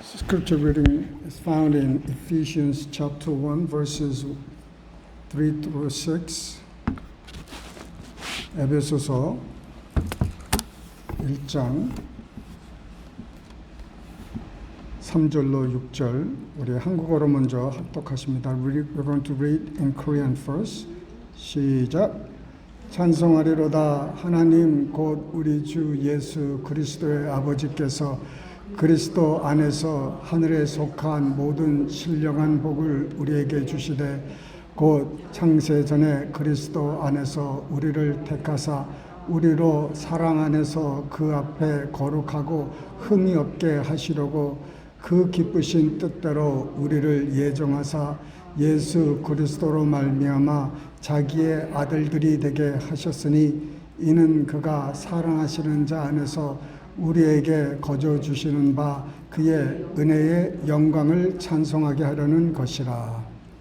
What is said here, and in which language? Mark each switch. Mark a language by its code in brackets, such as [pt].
[en] Scripture reading is found in Ephesians chapter 1 verses 3 through 6. [ko] 에베소서 1장 3절로 6절 우리 한국어로 먼저 합독하십니다. [en] We're going to read in Korean first. [ko] 시작. 찬송하리로다 하나님 곧 우리 주 예수 그리스도의 아버지께서 그리스도 안에서 하늘에 속한 모든 신령한 복을 우리에게 주시되 곧 창세 전에 그리스도 안에서 우리를 택하사 우리로 사랑 안에서 그 앞에 거룩하고 흠이 없게 하시려고 그 기쁘신 뜻대로 우리를 예정하사 예수 그리스도로 말미암아 자기의 아들들이 되게 하셨으니 이는 그가 사랑하시는 자 안에서 우리에게 거저 주시는 바 그의 은혜의 영광을 찬송하게 하려는 것이라.